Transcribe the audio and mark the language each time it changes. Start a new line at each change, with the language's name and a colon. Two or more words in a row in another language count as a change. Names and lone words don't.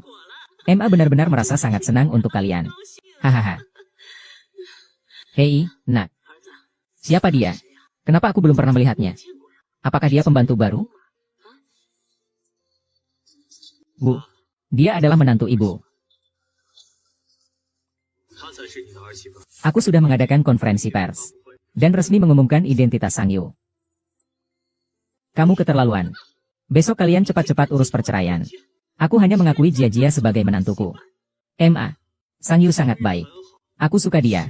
Indonesian: Benar-benar merasa sangat senang untuk kalian. Hahaha. Hei, nak. Siapa dia? Kenapa aku belum pernah melihatnya? Apakah dia pembantu baru? Bu, dia adalah menantu ibu.
Chinese: 她才是你的儿媳妇。
Indonesian: Aku sudah mengadakan konferensi pers dan resmi mengumumkan identitas Sang Yu. Kamu keterlaluan. Besok kalian cepat-cepat urus perceraian. Aku hanya mengakui Jia sebagai menantuku. Sang Yu sangat baik. Aku suka dia.